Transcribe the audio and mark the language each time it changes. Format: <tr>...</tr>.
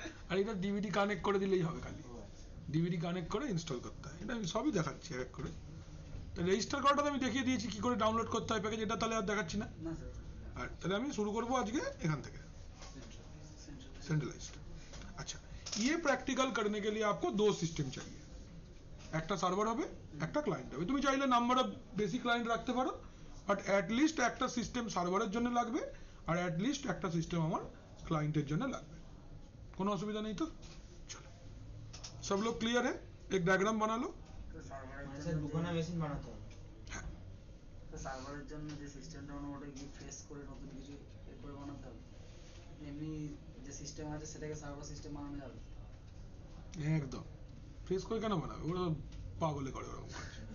<bn>আর এটা DVD connect করে দিলেই হবে, খালি ও আচ্ছা। ডিভিডি কানেক্ট করে ইনস্টল করতে হয়। এটা আমি সবই দেখাচ্ছি এক এক করে। রেজিস্টার করাটা আমি দেখিয়ে দিয়েছি কি করে ডাউনলোড করতে হয় প্যাকেজ, এটা তাহলে আর দেখাচ্ছি না। না স্যার, আর তাহলে আমি শুরু করব আজকে এখান থেকে, सेंट्रलाइज्ड।</bn> <hi>अच्छा, ये प्रैक्टिकल करने के लिए आपको दो सिस्टम चाहिए,</hi> <bn>একটা সার্ভার হবে, একটা ক্লায়েন্ট হবে। তুমি চাইলে নাম্বার অফ বেসিক ক্লায়েন্ট রাখতে পারো, বাট অ্যাট লিস্ট একটা সিস্টেম সার্ভারের জন্য লাগবে, আর অ্যাট লিস্ট একটা সিস্টেম আমার ক্লায়েंटेর জন্য লাগবে। কোনো অসুবিধা নেই তো? চলো,</bn> <hi>सब लोग क्लियर है? एक डायग्राम बना लो।</hi> <bn>তো সার্ভারের স্যার জন্য দুখানা মেশিন বানাতে হবে। হ্যাঁ, তো সার্ভারের জন্য যে সিস্টেমটা বানাবো ওটা কি ফ্রেশ করে নতুন কিছু এ করে বানাতে হবে? এমনি যে সিস্টেম আছে সেটাকে সার্ভার সিস্টেম বানানো যাবে? একদম ফ্রেশ করে কেন বানাবে? ওরা পাগলে করে ওরকম কাজ।</bn>